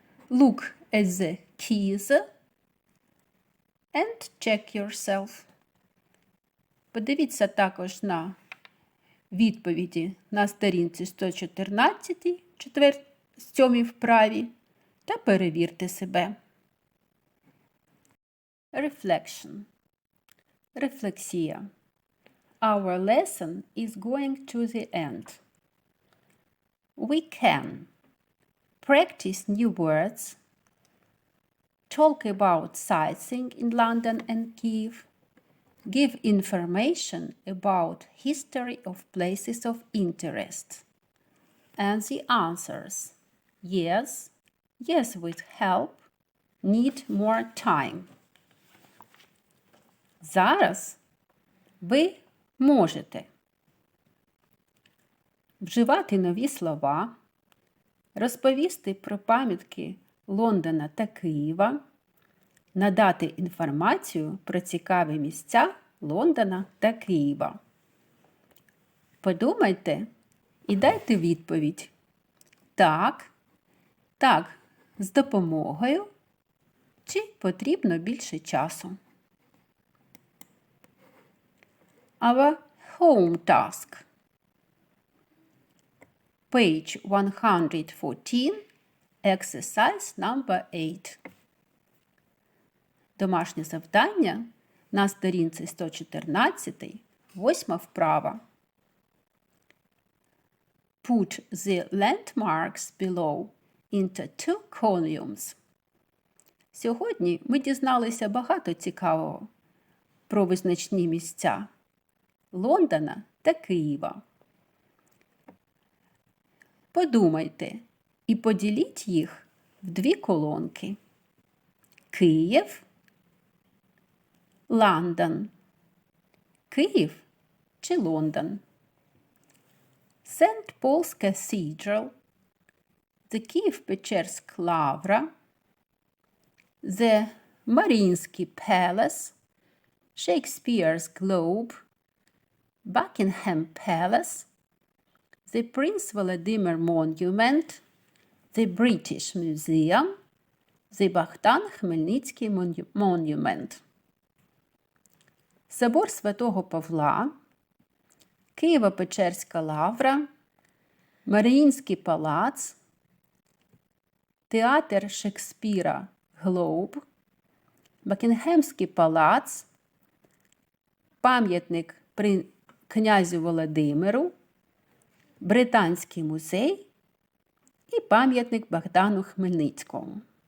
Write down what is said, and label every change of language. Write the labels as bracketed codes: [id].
[en] Look at the keys and check yourself. [uk] Подивіться також на відповіді на сторінці 114, 7 вправі, та перевірте себе. [en] Reflection. [uk] Рефлексія. [en] Our lesson is going to the end. We can practice new words, talk about sightseeing in London and Kyiv, give information about history of places of interest. And the answers: yes, yes with help, need more time. [uk] Зараз ви можете вживати нові слова, розповісти про пам'ятки Лондона та Києва, надати інформацію про цікаві місця Лондона та Києва. Подумайте і дайте відповідь. Так, так, з допомогою, чи потрібно більше часу. [en] Our home task. Page 114, exercise number 8. [uk] Домашнє завдання на сторінці 114, 8 вправа. [en] put the landmarks below into two columns. [uk] Сьогодні ми дізналися багато цікавого про визначні місця Лондона та Києва. Подумайте і поділіть їх в дві колонки. Київ, Лондон. Київ чи Лондон? St. [en] Paul's Cathedral, the Київ-Печерська лавра, the Маріїнський Palace, Shakespeare's Globe, Buckingham Palace, the Prince Vladimir Monument, the British Museum, the Богдан Хмельницький Monument. [uk] Собор Святого Павла, Києво-Печерська лавра, Маріїнський палац, театр Шекспіра Глоб, Бакінгемський палац, пам'ятник князю Володимиру, Британський музей і пам'ятник Богдану Хмельницькому.